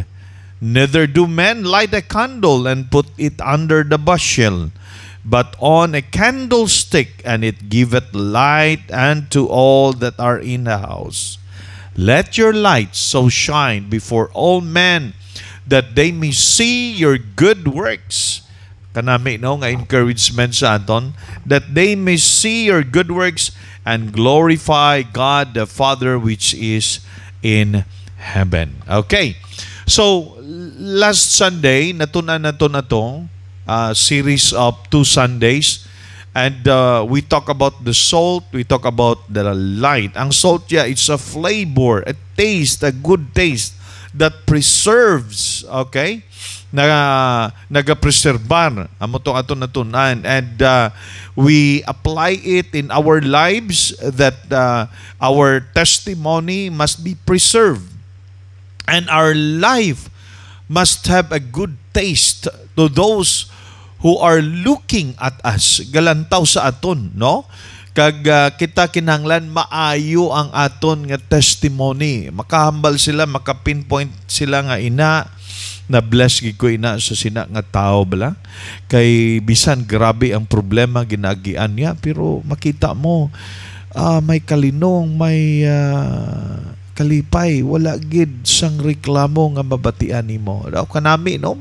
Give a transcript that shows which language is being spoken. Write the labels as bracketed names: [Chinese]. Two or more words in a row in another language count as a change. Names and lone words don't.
[English] Neither do men light a candle and put it under the bushel, but on a candlestick, and it giveth light unto all that are in the house. Let your light so shine before all men, that they may see your good works." [Hiligaynon] Kanami no nga encouragement sa aton, [English] that they may see your good works and glorify God the Father which is in heaven. Okay. So last Sunday [Hiligaynon] natunan naton atong [English] series of 2 Sundays, and we talk about the salt, we talk about the light. Ang salt it's a flavor, a taste, a good taste that preserves, okay? [Hiligaynon] Nagapreserbar amo tong aton natunan, [English] and we apply it in our lives, that our testimony must be preserved and our life must have a good taste to those who are looking at us, [Hiligaynon] galantaw sa aton, no? Kag kita kinahanglan maayo ang aton nga testimony, makahambal sila, makapinpoint sila nga ina na bless gid ko ina sa sina nga tao bala, kay bisan grabe ang problema ginagian niya, pero makita mo may kalinong, may kalipay, wala gid sang reklamo nga mabatian nimo daw kanami, no?